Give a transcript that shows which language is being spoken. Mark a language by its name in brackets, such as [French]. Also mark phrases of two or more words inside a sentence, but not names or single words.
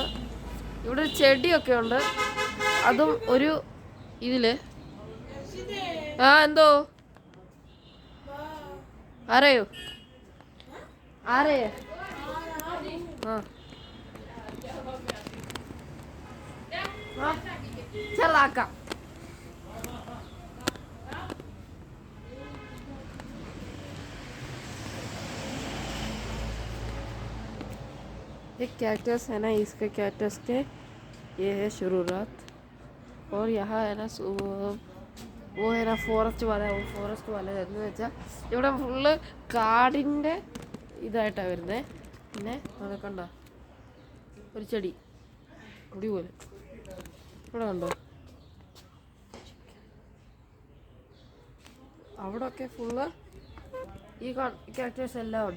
[Malayalam] ഇവിടെ ഒരു ചെടിയൊക്കെ ഉണ്ട്, അതും ഒരു ഇതില്. എന്തോ ആരെയോ ആരെയോ ചെറുതാക്കാം. [Hindi] ये कैक्टस है ना, इसके कैक्टस के ये है शुरुआत. और यहाँ है ना वो है ना [Malayalam] ഫോറസ്റ്റ് പോലെ. ഫോറസ്റ്റ് പോലെ എന്ന് വെച്ചാൽ ഇവിടെ ഫുള്ള് കാടിൻ്റെ ഇതായിട്ടാണ് വരുന്നത്. പിന്നെ അത് കണ്ടോ, ഒരു ചെടി അടിപോലെ ഇവിടെ കണ്ടോ. അവിടെയൊക്കെ ഫുള്ള് ഈ കാക്ടസ് എല്ലാം ഉണ്ട്.